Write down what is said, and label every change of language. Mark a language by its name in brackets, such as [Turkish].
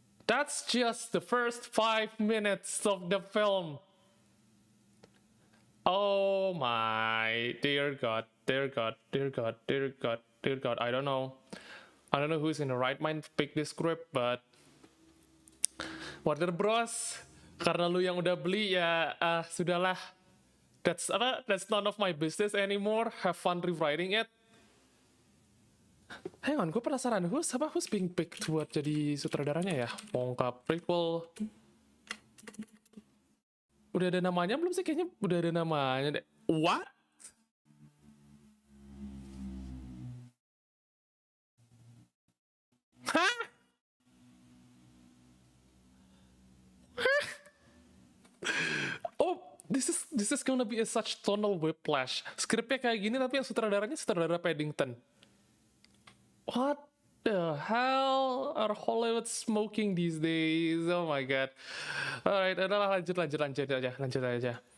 [English] That's just the first 5 minutes of the film. Oh my dear God, dear God, dear God, dear God, dear God. I don't know who's in the right mind to pick this script, but Warner Bros. [Indonesian] Karena lu yang udah beli ya, sudahlah. [English] That's none of my business anymore. Have fun rewriting it. Hang on, [Indonesian] gue penasaran, [English] who's being picked [Indonesian] buat jadi sutradaranya ya? [English] Wonka-Prequel. [Indonesian] Udah ada namanya belum sih? Kayaknya udah ada namanya deh. [English] What? Hah? Oh, this is gonna be such tonal whiplash. [Indonesian] Skripnya kayak gini tapi yang sutradaranya sutradara Paddington. [English] What the hell are Hollywood smoking these days? Oh my god. Alright, [Indonesian] adalah lanjut aja.